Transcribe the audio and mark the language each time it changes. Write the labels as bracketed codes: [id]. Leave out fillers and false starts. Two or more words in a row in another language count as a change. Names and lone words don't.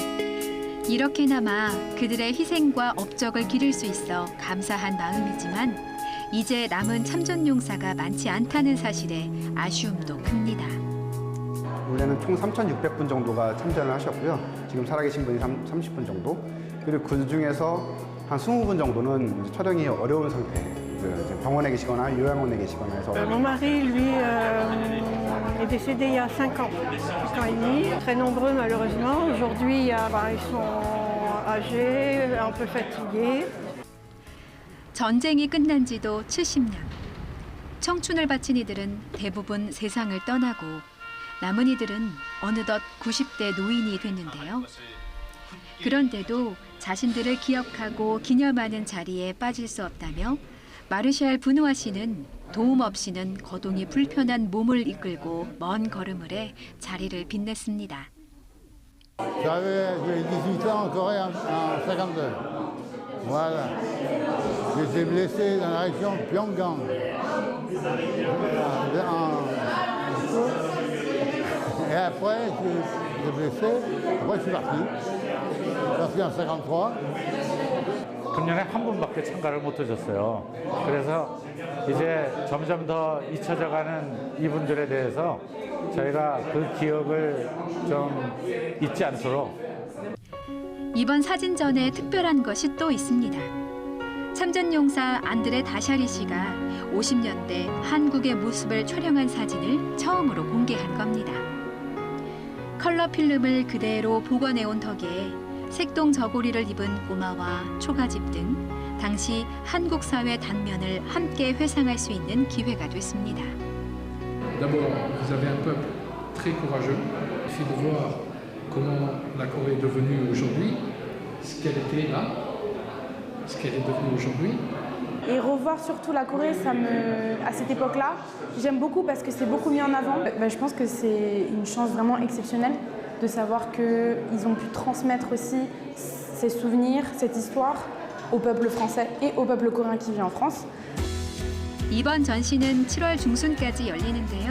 [ko] 이렇게나마 그들의 희생과 업적을 기릴 수 있어 감사한 마음이지만 이제 남은 참전용사가 많지 않다는 사실에 아쉬움도 큽니다. 올해는 총 3,600분 정도가 참전을 하셨고요. 지금 살아계신 분이 30분 정도. 그리고 그 중에서 한 20분 정도는 촬영이 어려운 상태. 병원에 계시거나 요양원에 계시거나 해서. [fr] Mon mari, lui, est décédé il y a 5 ans, 5 ans et demi. Très nombreux malheureusement. Aujourd'hui, ils sont âgés, un peu fatigués. [ko] 전쟁이 끝난 지도 70년. 청춘을 바친 이들은 대부분 세상을 떠나고 남은 이들은 어느덧 90대 노인이 됐는데요. 그런데도 자신들을 기억하고 기념하는 자리에 빠질 수 없다며 마르샬 부누아 씨는 도움 없이는 거동이 불편한 몸을 이끌고 먼 걸음을 해 자리를 빛냈습니다. [fr] J'avais 18 ans en Corée en 52. Voilà. J'étais blessé dans la région de Pyongyang. Et après, j'étais blessé. Après, je suis parti. Je suis parti en 53. [ko] 금년에 한 분밖에 참가를 못 하셨어요. 그래서 이제 점점 더 잊혀져가는 이분들에 대해서 저희가 그 기억을 좀 잊지 않도록. 이번 사진전에 특별한 것이 또 있습니다. 참전용사 안드레 다샤리 씨가 1950년대 한국의 모습을 촬영한 사진을 처음으로 공개한 겁니다. 컬러 필름을 그대로 복원해온 덕에 색동 저고리를 입은 꼬마와 초가집 등 당시 한국 사회 단면을 함께 회상할 수 있는 기회가 됐습니다. [fr] D'abord, vous avez un peuple très courageux. Il suffit de voir comment la Corée est devenue aujourd'hui, ce qu'elle était là, ce qu'elle est devenue aujourd'hui. Et revoir surtout la Corée, à cette époque-là, j'aime beaucoup parce que c'est beaucoup mis en avant. Je pense que c'est une chance vraiment exceptionnelle de savoir qu'ils ont pu transmettre aussi ces souvenirs, cette histoire au peuple français et au peuple coréen qui vit en France. [ko] 이번 전시는 7월 중순까지 열리는데요.